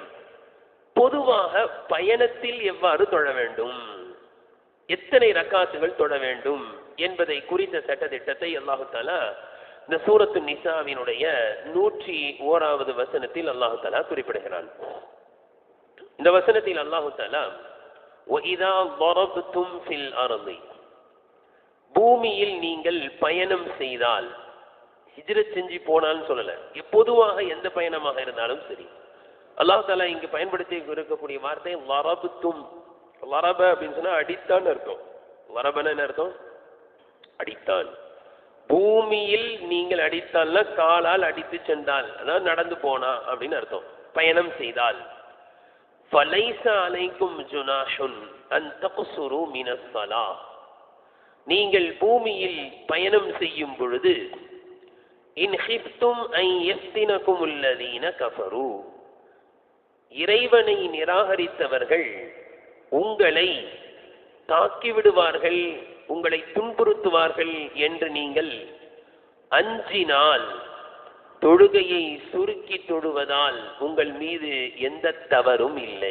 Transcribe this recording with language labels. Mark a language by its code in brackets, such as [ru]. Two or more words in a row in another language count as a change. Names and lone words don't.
[ta] பொதுவாக பயணத்தில் எவ்வாறு தொழ வேண்டும், எத்தனை ரக்காத்துகள் தொழ வேண்டும் என்பதை குறித்த சட்டத்திட்டத்தை அல்லாஹ் தஆலா இந்த சூரத்து நிசாவினுடைய 101வது வசனத்தில் அல்லாஹ் தஆலா குறிப்பிடுகிறான். இந்த வசனத்தில் அல்லாஹ் தஆலா [ar] وَإِذَا ضَرَبْتُمْ فِي الْأَرْضِ, [ta] பூமியில் நீங்கள் பயணம் செய்தால், ஹிஜ்ரத் செஞ்சு போனான்னு சொல்லல, பொதுவாக எந்த பயணமாக இருந்தாலும் சரி, அல்லாஹ் தஆலா இங்கு பயன்படுத்தி இருக்கக்கூடிய வார்த்தை வரபுத்தும். வரப அப்படின்னு சொன்னா அடித்தான் அர்த்தம். வரபன என்ன அர்த்தம்? அடித்தான். பூமியில் நீங்கள் அடித்தால்னா காலால் அடித்து சென்றால், அதாவது நடந்து போனா அப்படின்னு அர்த்தம். பயணம் செய்தால், [ar] فَلَيْسَ عَلَيْكُمْ جُنَاحٌ أَن تَقْصُرُوا مِنَ الصَّلَاةِ, [ta] நீங்கள் பூமியில் பயணம் செய்யும் பொழுது [ar] إِنْ خِفْتُمْ أَن يَفْتِنَكُمُ الَّذِينَ كَفَرُوا, [ta] இறைவனை நிராகரித்தவர்கள் உங்களை தாக்கிவிடுவார்கள், உங்களை துன்புறுத்துவார்கள் என்று நீங்கள் அஞ்சினால், தொழுகையை சுருக்கி தொழுவதால் உங்கள் மீது எந்த தவறும் இல்லை.